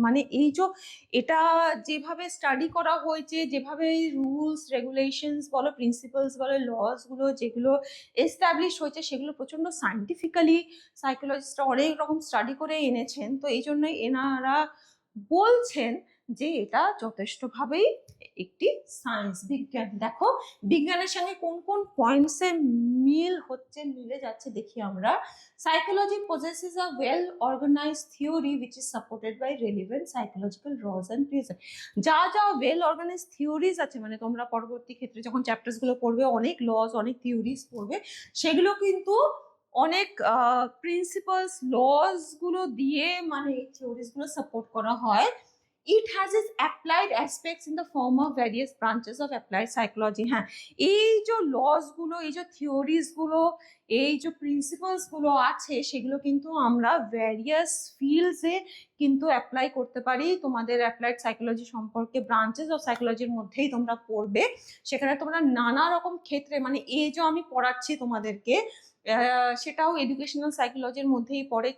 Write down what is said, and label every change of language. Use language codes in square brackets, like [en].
[bn] মানে এই যে এটা যেভাবে স্টাডি করা হয়েছে, যেভাবে রুলস রেগুলেশনস বলো, প্রিন্সিপালস বলো, লস গুলো যেগুলো এস্টাবলিশ হয়েছে সেগুলো প্রচন্ড সায়েন্টিফিক্যালি সাইকোলজিস্টরা অনেক রকম স্টাডি করে এনেছেন। তো এই জন্যই এনারা বলছেন যে এটা যথেষ্টভাবেই একটি সায়েন্স, বিজ্ঞান। দেখো বিজ্ঞানের সঙ্গে কোন কোন পয়েন্টসে মিল হচ্ছে, মিলে যাচ্ছে দেখি আমরা। [en] Psychology possesses a well organized theory which is supported by relevant psychological laws and principles। [bn] যা যা ওয়েল অর্গানাইজড থিওরিজ আছে, মানে তোমরা পরবর্তী ক্ষেত্রে যখন চ্যাপ্টার্স গুলো পড়বে অনেক লস, অনেক থিওরিজ পড়বে, সেগুলো কিন্তু অনেক প্রিন্সিপালস লস গুলো দিয়ে মানে এই থিওরিজ গুলো সাপোর্ট করা হয়। [en] It has its applied aspects in the form of various branches of applied psychology। [bn] হ্যাঁ, এই যে লস গুলো, এই যে থিওরিজ গুলো, এই যে প্রিন্সিপালস গুলো আছে সেগুলো কিন্তু আমরা ভ্যারিয়াস ফিল্ডসে কিন্তু অ্যাপ্লাই করতে পারি। তোমাদের অ্যাপ্লাইড সাইকোলজি সম্পর্কে ব্রাঞ্চেস অফ সাইকোলজির মধ্যেই তোমরা পড়বে। সেখানে তোমরা নানা রকম ক্ষেত্রে, মানে এই যে আমি পড়াচ্ছি তোমাদেরকে সেটাও এডুকেশনাল সাইকোলজির মধ্যেই পড়ে।